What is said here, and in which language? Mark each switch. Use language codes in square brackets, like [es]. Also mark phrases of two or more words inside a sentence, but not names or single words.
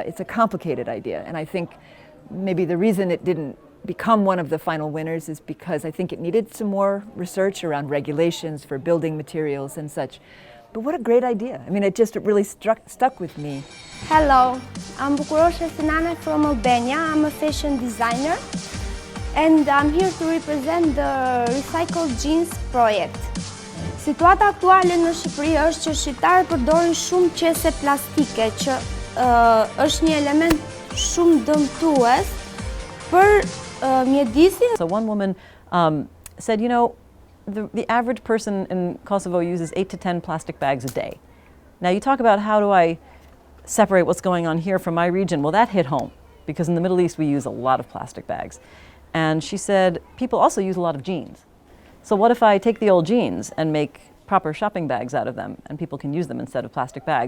[en] It's a complicated idea, and I think maybe the reason it didn't become one of the final winners is because I think it needed some more research around regulations for building materials and such. But what a great idea. I mean, it really stuck with me. Hello, I'm Eltjana from Albania. I'm a fashion designer and I'm here to represent the Recycled Jeans project. [sq] Situata aktuale në Shqipëri është që shqiptarët përdorin shumë qese plastike, që është një element shumë dëmtues për mjedisin. [en] So one woman said, you know, the average person in Kosovo uses 8 to 10 plastic bags a day. Now you talk about how do I separate what's going on here from my region? Well, that hit home, because in the Middle East we use a lot of plastic bags. And she said, people also use a lot of jeans. So what if I take the old jeans and make proper shopping bags out of them and people can use them instead of plastic bags?